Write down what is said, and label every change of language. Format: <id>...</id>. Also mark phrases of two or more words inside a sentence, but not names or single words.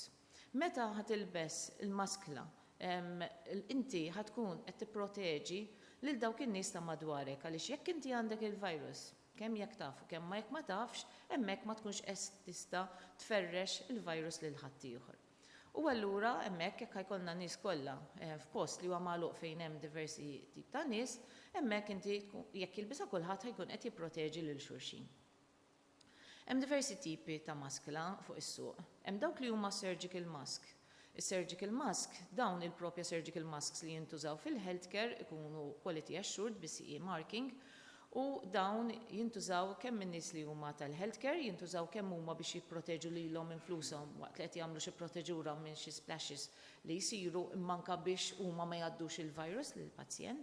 <mt>Meta ħatilbes il-maskla, inti ħatkun qed tipproteġi lil dawk in-nies ta' madwarek għaliex jekk inti għandek il-virus, kemm jekk tafu, kemm ma jekk ma tafx, hemmhekk ma tkunx tista' tferrex il-virus lil ħadd ieħor. U allura hemmhekk jekk jkollna nies kollha f'post li huwa magħluq fejn hemm diversi tip ta' nies, hemmhekk inti jekk jilbisha kulħadd ħajkun qed jipproteġi lil xulxin. Hemm diversi tipi ta' maskla fuq is-suq. Hemm dawk li huma</mt> <en>surgical mask. Is-surgical mask,</en> <mt>dawn il-propja</mt> <en>surgical masks</en> <mt>li jintużaw fil-healthcare ikunu</mt> <en>quality assured</en> <mt>bi-</mt> <en>CE marking,</en> <mt>u dawn jintużaw kemm in-nies li huma tal-healthcare, jintużaw kemm huma biex jipproteġu lilhom influshom waqt li qed jagħmlu xi proteġura minn xi splashes li jsiru imma anke biex huma ma jgħaddux il-virus lill-pazjent.</mt>